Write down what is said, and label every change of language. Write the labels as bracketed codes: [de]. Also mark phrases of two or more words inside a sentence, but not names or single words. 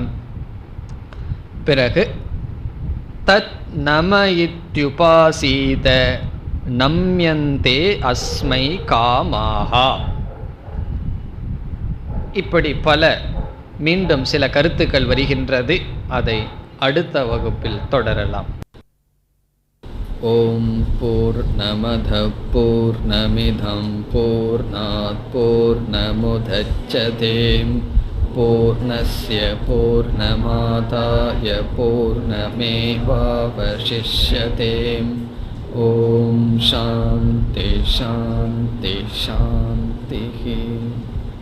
[sa] பிறகு तत् नम इत्युपासीत नम्यन्ते अस्मै कामाः. [ta] இப்படி பல மீண்டும் சில கருத்துக்கள் வருகின்றது. அதை அடுத்த வகுப்பில் தொடரலாம். [sa] ओम् पूर्णमदः पूर्णमिदं पूर्णात् पूर्णमुदच्यते पूर्णस्य पूर्णमादाय पूर्णमेवावशिष्यते. ओम् शान्तिः शान्तिः शान्तिः.